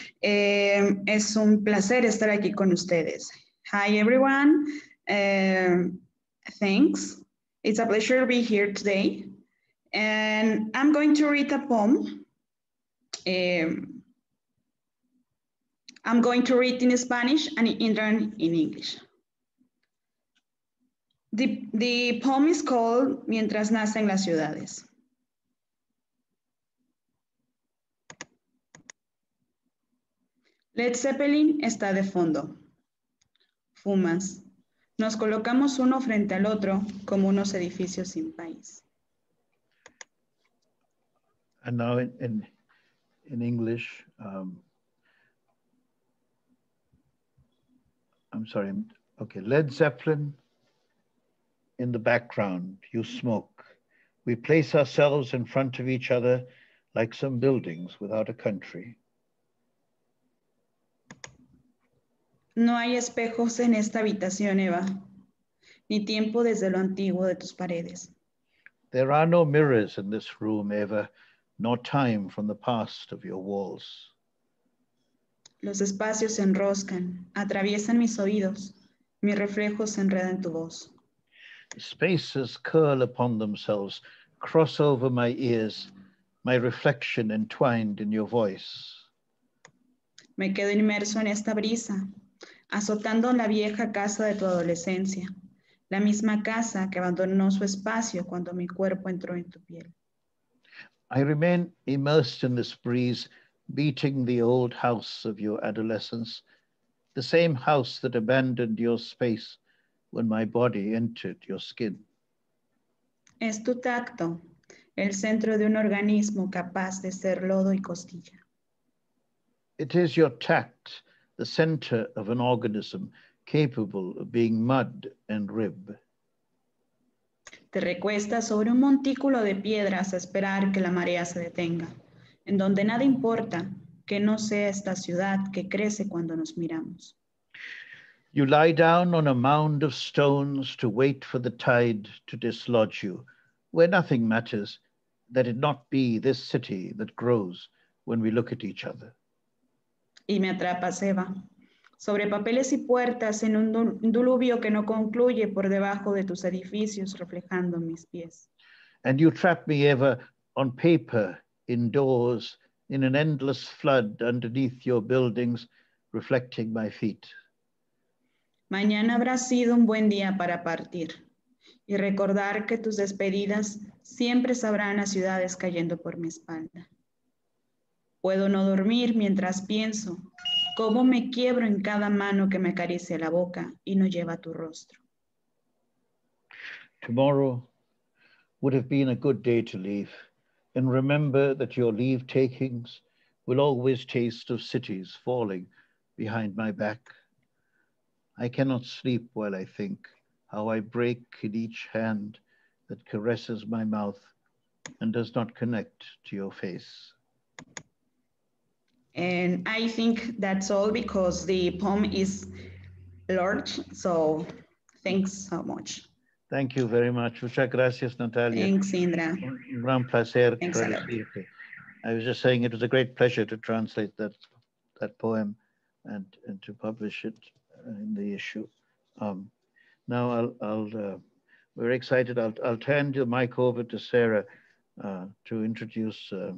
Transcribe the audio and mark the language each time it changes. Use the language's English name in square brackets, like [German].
[Spanish] Es un placer estar aquí con ustedes. [English] Hi, everyone. Thanks. It's a pleasure to be here today. And I'm going to read a poem. I'm going to read in Spanish and Indran in English. The poem is called [Spanish] Mientras nacen las ciudades. Led Zeppelin está de fondo. Fumas. Nos colocamos uno frente al otro como unos edificios sin país. [English] And now in English, I'm sorry, okay, Led Zeppelin in the background, you smoke. We place ourselves in front of each other like some buildings without a country. [Spanish] No hay espejos en esta habitación, Eva, ni tiempo desde lo antiguo de tus paredes. [English] There are no mirrors in this room, Eva, nor time from the past of your walls. [Spanish] Los espacios se enroscan, atraviesan mis oídos, mi reflejo se enreda en tu voz. [English] Spaces curl upon themselves, cross over my ears, my reflection entwined in your voice. [Spanish] Me quedo inmerso en esta brisa, azotando la vieja casa de tu adolescencia, la misma casa que abandonó su espacio cuando mi cuerpo entró en tu piel. [English] I remain immersed in this breeze, beating the old house of your adolescence, the same house that abandoned your space when my body entered your skin. [Spanish] Es tu tacto, el centro de un organismo capaz de ser lodo y costilla. [English] It is your tact, the center of an organism capable of being mud and rib. [Spanish] Te recuestas sobre un montículo de piedras a esperar que la marea se detenga, en donde nada importa que no sea esta ciudad que crece cuando nos miramos. [English] You lie down on a mound of stones to wait for the tide to dislodge you, where nothing matters, that it not be this city that grows when we look at each other. [Spanish] Y me atrapas, Eva, sobre papeles y puertas en un diluvio que no concluye por debajo de tus edificios reflejando mis pies. [English] And you trap me ever on paper, indoors, in an endless flood underneath your buildings, reflecting my feet. [Spanish] Mañana habrá sido un buen día para partir y recordar que tus despedidas siempre sabrán las ciudades cayendo por mi espalda. Puedo no dormir mientras pienso cómo me quiebro en cada mano que me acaricia la boca y no lleva tu rostro. [English] Tomorrow would have been a good day to leave, and remember that your leave takings will always taste of cities falling behind my back. I cannot sleep while I think how I break in each hand that caresses my mouth and does not connect to your face. And I think that's all because the poem is large, so thanks so much. Thank you very much. [Spanish] Muchas gracias, [English] Natalia. Thanks, Indra. [Spanish] Un gran placer traducirte. [English] I was just saying it was a great pleasure to translate that poem and to publish it in the issue. Now we're excited. I'll turn the mic over to Sarah to introduce.